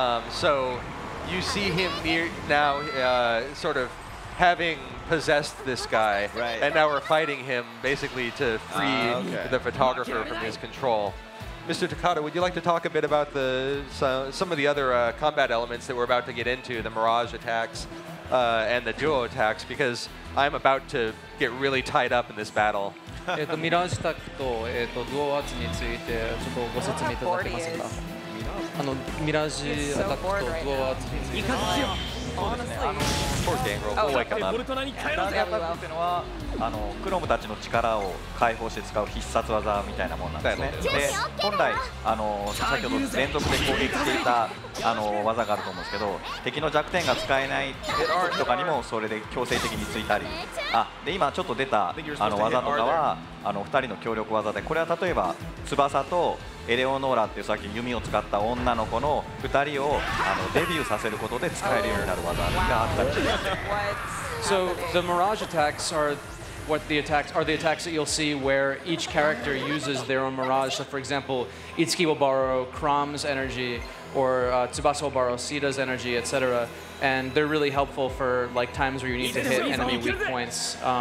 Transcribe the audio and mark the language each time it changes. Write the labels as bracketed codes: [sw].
[en] So you see him now sort of having possessed this guy, and now we're fighting him basically to free the photographer from his control. Mr. Takata, would you like to talk a bit about some of the other combat elements that we're about to get into, the Mirage attacks and the duo attacks, because I'm about to get really tied up in this battle. [ja] ミラージュタックとドアアーツについてちょっとご説明いただけますか。ミラージュアタックとドアアーツについて。 [en] Poor Gangrel. We'll wake him up. [ja] ミラージュアタックっていうのはクロムたちの力を解放して使う必殺技みたいなものなんですね。で本来先ほど連続で攻撃していた技があると思うんですけど、敵の弱点が使えない時とかにもそれで強制的についたり、で今ちょっと出た技とかは2人の協力技で、これは例えば翼とエレオノーラっていうさっき弓を使った女の子の2人をデビューさせることで使えるようになる技があったりします。 [en] So the Mirage attacks are the attacks that you'll see where each character uses their own Mirage. So for example, Itsuki will borrow Chrom's energy, or Tsubasa will borrow Sita's energy, etc. And they're really helpful for like times where you need to hit enemy weak points.